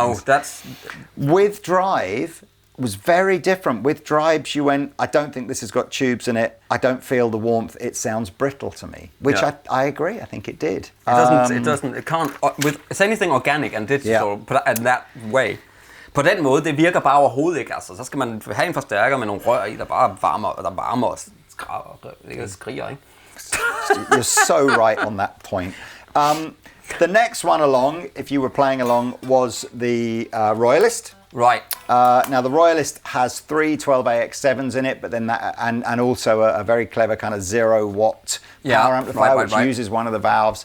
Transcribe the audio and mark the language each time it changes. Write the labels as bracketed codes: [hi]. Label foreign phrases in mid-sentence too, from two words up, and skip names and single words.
[en] No, that's... With Drive was very different. With Drives, you went, I don't think this has got tubes in it. I don't feel the warmth. It sounds brittle to me, which I agree. I think it did. It can't. It's anything organic and digital in that way. [da] På den måde, det virker bare overhovedet ikke. Altså, så skal man have en forstærker med nogle rør i, der bare varmer og skriger, ikke? [en] You're so right on that point. The next one along, if you were playing along, was the Royalist. Right. Now the Royalist has 3 12AX7s in it, but then that and also a very clever kind of 0-watt power amplifier, which uses one of the valves.